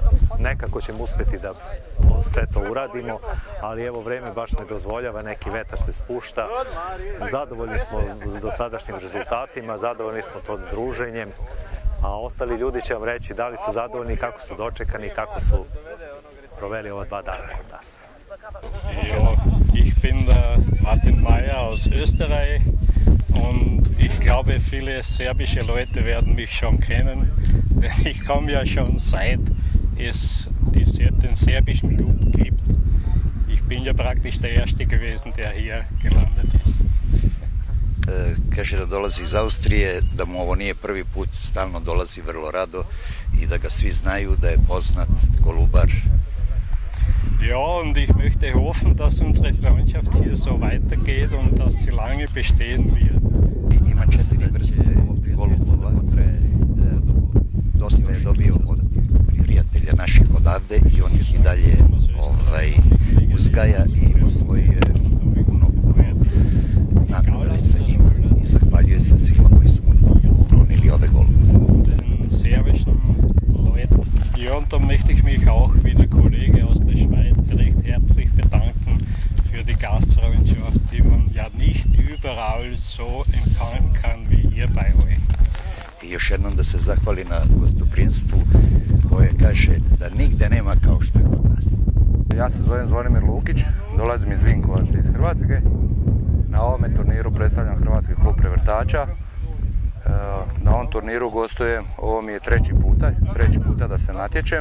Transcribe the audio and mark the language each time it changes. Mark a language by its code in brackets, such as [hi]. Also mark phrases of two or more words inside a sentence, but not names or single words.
[sr] Nekako ćemo uspjeti da sve to uradimo, ali evo vreme baš ne dozvoljava, neki vetar se spušta. Zadovoljni smo dosadašnjim rezultatima, zadovoljni smo to druženjem, a ostali ljudi će vam reći da li su zadovoljni, kako su dočekani, kako su proveli ova 2 dana kod nas. [de] Ich bin Martin Mayer aus Österreich und ich glaube, viele serbische Leute werden mich schon kennen, denn ich komme ja schon seit es den serbischen Club gibt. Ich bin ja praktisch der Erste gewesen, der hier gelandet ist. [sr] Kaže da dolazi iz Austrije, da mu ovo nije prvi put, stalno dolazi vrlo rado i da ga svi znaju, da je poznat golubar. [de] Ja, und ich möchte hoffen, dass unsere Freundschaft hier so weitergeht und dass sie lange bestehen wird. [sr] Ima 4 vrste golubova. Dosta je dobio od prijatelja naših odavde i on ih i dalje uzgaja i osvojuje puno nagrada sa njima. I zahvaljuje se svima koji su mu poklonili ove golubove. [de] Ja, und da möchte ich mich auch wie der Kollege aus der Schweiz recht herzlich bedanken für die Gastfreundschaft, die man ja nicht überall so empfangen kann wie hier bei euch. [sr] I još jednom da se zahvali na gostoprimstvu koje kaže da nigde nema kao što je kod nas. [hr] Ja se zovem Zvonimir Lukić, dolazim iz Vinkovaca iz Hrvatske. Na ovome turniru predstavljam Hrvatski klub prevrtača. Na ovom turniru gostujem, ovo mi je treći puta da se natječem.